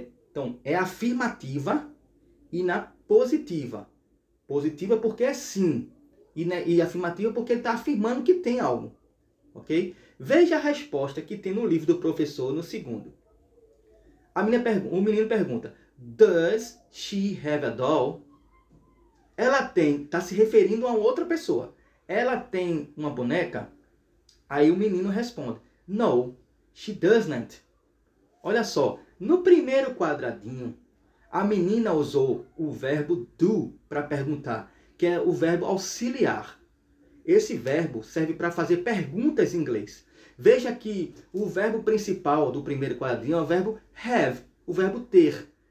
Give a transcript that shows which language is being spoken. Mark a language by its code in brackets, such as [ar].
[pt] Então, é afirmativa e na positiva. Positiva porque é sim, e afirmativa porque ele está afirmando que tem algo, ok? Veja a resposta que tem no livro do professor no segundo. O menino pergunta, [en] does she have a doll? [pt] Ela está se referindo a outra pessoa. Ela tem uma boneca? Aí o menino responde, [en] no, she doesn't. [pt] Olha só, no primeiro quadradinho, a menina usou o verbo do para perguntar, que é o verbo auxiliar. Esse verbo serve para fazer perguntas em inglês. Veja que o verbo principal do primeiro quadradinho é o verbo have, o verbo ter.